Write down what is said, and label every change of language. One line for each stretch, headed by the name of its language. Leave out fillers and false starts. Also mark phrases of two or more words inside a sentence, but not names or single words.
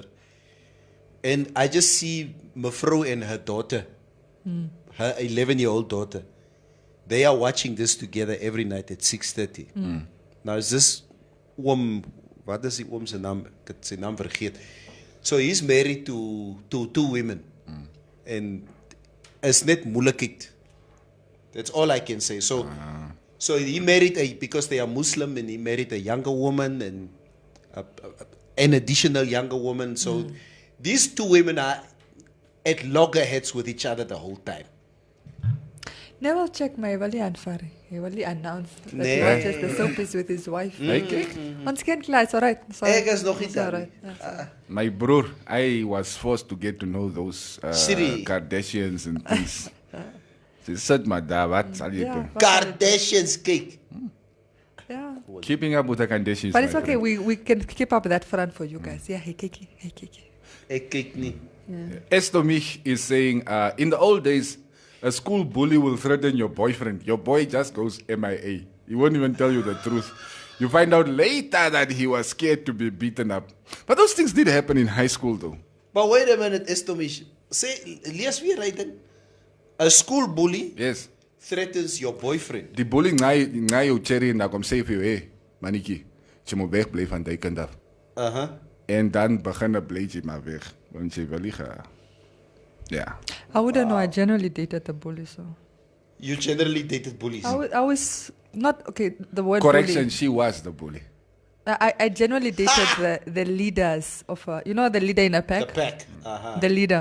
English: And I just see Mevrou and her daughter, her 11-year-old daughter. They are watching this together every night at 6:30. Now is this
Afrikaans: wat is die oom se naam? Ek het sy naam vergeet.
English: So he's married to two women.
Afrikaans: And is net moeilikheid.
English: That's all I can say. So he married because they are Muslim, and he married a younger woman and an additional younger woman. So these two women are at loggerheads with each other the whole time. Never check my Wali Anfari. He Wali announced that
Afrikaans: Nee.
English: he watches the soapies with his wife.
Afrikaans: Kyk. Ons ken klaar,
English: it's alright.
Afrikaans: Ek is nog nie
English: It's
Afrikaans: daar
English: alright.
Afrikaans: nie. My broer,
English: I was forced to get to know those Siri. Kardashians and things.
Afrikaans: Sy sit maar daar, wat sal jy
English: Yeah,
Afrikaans: doen? Kardashians, kyk.
English: yeah. Keeping up with the Kardashians. But it's my okay, friend. we can keep up that front for you guys. Yeah, hey Kiki.
Afrikaans: Ek kyk nie.
English: Estomich is saying, in the old days, a school bully will threaten your boyfriend. Your boy just goes MIA. He won't even tell you the truth. You find out later that he was scared to be beaten up. But those things did happen in high school, though. But wait a minute, Estomish.
Afrikaans: Lees weer
English: right then. A school bully Yes. threatens your boyfriend.
Afrikaans: Die bully na jou cherry en dan kom sê vir jou, hey, manetjie, jy moet wegbly van die kind af. En dan begin 'n bleetjie maar weg, want jy wil nie gaan.
English: Yeah. I wouldn't know, I generally dated a bully, so. You generally dated bullies. I was not, okay, the word Correction, bully. she was the bully. I generally dated the leaders of, you know, the leader in a The pack? pack. The leader.